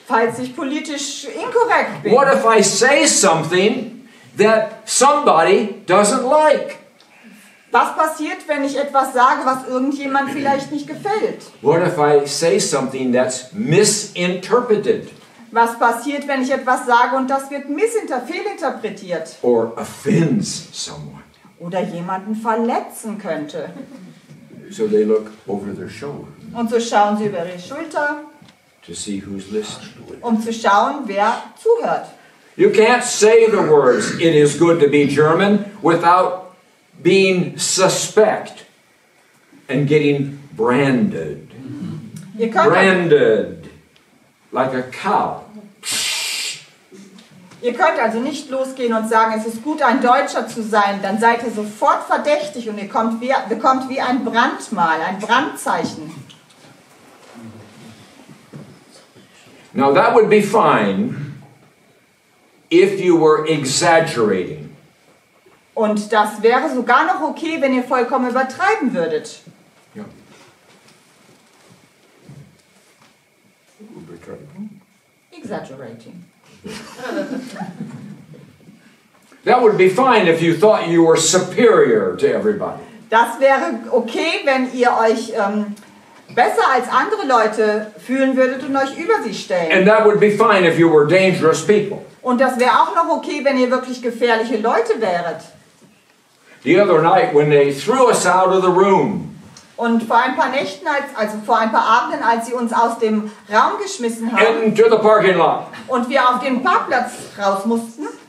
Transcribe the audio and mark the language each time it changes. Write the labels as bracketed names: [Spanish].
[German] Falls ich politisch inkorrekt bin? [English] What if I say something that somebody doesn't like? [German] Was passiert, wenn ich etwas sage, was irgendjemand vielleicht nicht gefällt? [English] What if I say something that's misinterpreted [German] Was passiert, wenn ich etwas sage und das wird fehlinterpretiert [English] or offends someone? [German] oder jemanden verletzen könnte? [English] So they look over their shoulder [German] Und so schauen sie über die Schulter, [English] to see who's listening. [German] um zu schauen, wer zuhört. [English] You can't say the words, it is good to be German, without being suspect and getting branded. [German] Ihr könnt, [English] Branded like a cow. [German] ihr könnt also nicht losgehen und sagen, es ist gut, ein Deutscher zu sein. Dann seid ihr sofort verdächtig und ihr bekommt wie ein Brandmal, ein Brandzeichen. [English] Now that would be fine if you were exaggerating. [German] Und das wäre sogar noch okay, wenn ihr vollkommen übertreiben würdet. [English] Yeah. Exaggerating. That would be fine if you thought you were superior to everybody. [German] Das wäre okay, wenn ihr euch besser als andere Leute fühlen würdet und euch über sie stellen. [English] And that would be fine if you were dangerous people. [German] Und das wäre auch noch okay, wenn ihr wirklich gefährliche Leute wäret. [English] The other night when they threw us out of the room, [German] Und vor ein paar Nächten, also vor ein paar Abenden, als sie uns aus dem Raum geschmissen haben [English] into the parking lot, [German] und wir auf den Parkplatz raus mussten,